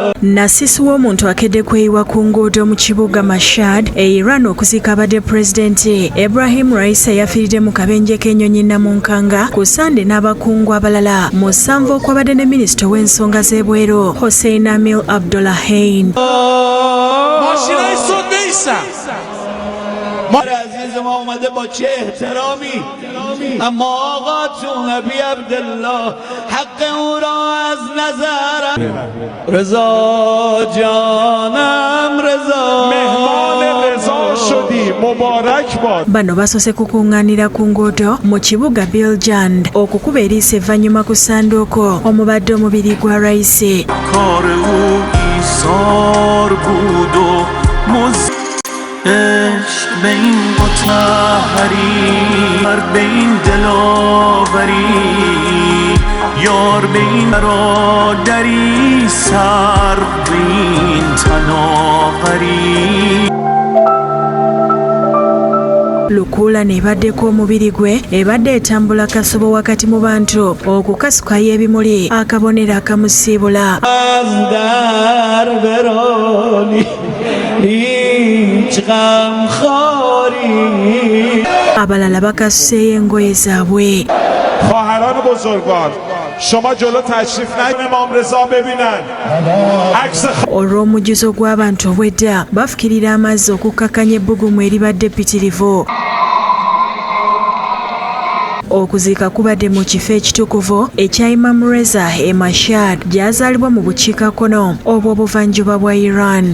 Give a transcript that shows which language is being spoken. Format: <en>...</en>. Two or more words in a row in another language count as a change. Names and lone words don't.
<lg>Nasisi w'omuntu akedde kweyiwa ku nguudo mu kibuga Mashhad e Iran okuziika abadde pulezidenti Ebrahim Raisi eyafiiridde mu kabenje k'ennyonyi Namunkanga ku Sande n'abakungu abalala musanvu okwabadde ne minisita w'ensonga z'ebweru Hossein Amir Abdollahian.</lg> <fa>عزیز ما اومده با چه احترامی اما آقا تو نبی عبدالله حق او را از نظرم رضا جانم رضا مهمان رضا شدی مبارک باد.</fa> <lg>Bano basoose kukungaanira ku nguudo mu kibuga Biljand okukuba eriiso evvannyuma ku ssanduuko omubadde omubiri gwa Raisi.</lg> <fa>عشق به این مطهری به این دلاوری یار به این برادری سر به این تناوری.</fa> <lg>Lukuula n'ebaddeko omubiri gwe ebadde etambula kasobo wakati mu bantu okukasukayo ebimuli akabonero akamusiibula. Abalala bakasuseeyo engoye zaabwe.</lg> <fa>خواهران بزرگوار شما جلو تشریف نیارید امام رضا ببینن عکس</fa> <lg>olw'omujjuzo gw'abantu obwedda bafukirira amazzi okukakkanya ebbugumu eribadde ppitirivu. Okuziika kubadde mu kifo ekitukuvu ekya Imam Reza e Mashhad gy'azaalibwa mu bukiikakkono obw'obuvanjuba bwa Iran.</lg>